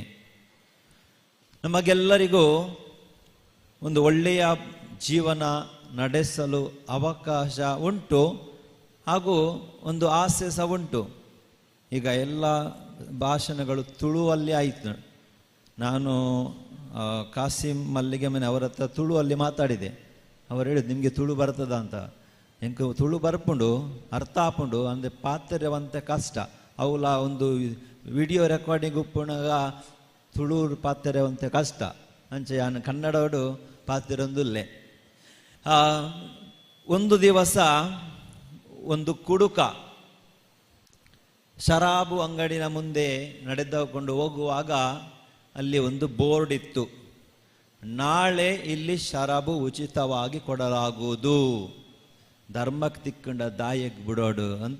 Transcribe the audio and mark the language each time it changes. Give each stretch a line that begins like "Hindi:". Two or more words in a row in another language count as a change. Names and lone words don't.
Kannada: ನಮಗೆಲ್ಲರಿಗೂ ಒಂದು ಒಳ್ಳೆಯ ಜೀವನ ನಡೆಸಲು ಅವಕಾಶ ಉಂಟು ಹಾಗೂ ಒಂದು ಆಸೆ ಸಹ ಉಂಟು. ಈಗ ಎಲ್ಲ ಭಾಷಣಗಳು ತುಳುವಲ್ಲಿ ಆಯಿತು. ನಾನು ಕಾಸಿಂ ಮಲ್ಲಿಗೆಮನೆ ಅವರ ಹತ್ರ ತುಳುವಲ್ಲಿ ಮಾತಾಡಿದೆ. ಅವರು ಹೇಳಿದ್ರು ನಿಮಗೆ ತುಳು ಬರ್ತದ ಅಂತ.
Tulu: ಎಂಕ ತುಳು ಬರ್ಪುಂಡು ಅರ್ಥ ಹಾಪುಂಡು ಅಂದರೆ ಪಾತ್ರವಂತ ಕಷ್ಟ ಅವಳ ಒಂದು
English: video recording
Tulu: ಉಪ್ಪುಣಗ ತುಳು ಪಾತ್ರವಂತ ಕಷ್ಟ ಅಂಚೆ ನಾನು ಕನ್ನಡೋಡು ಪಾತ್ರೊಂದುಲ್ಲೆ.
Kannada: ಒಂದು ದಿವಸ ಒಂದು ಕುಡುಕ ಶರಾಬು ಅಂಗಡಿನ ಮುಂದೆ ನಡೆದುಕೊಂಡು ಹೋಗುವಾಗ ಅಲ್ಲಿ ಒಂದು ಬೋರ್ಡ್ ಇತ್ತು, ನಾಳೆ ಇಲ್ಲಿ ಶರಾಬು ಉಚಿತವಾಗಿ ಕೊಡಲಾಗುವುದು,
Tulu: ಧರ್ಮಕ್ಕೆ ತಿಕ್ಕೊಂಡ ದಾಯಕ್ಕೆ ಬಿಡೋಡು
Kannada: ಅಂತ.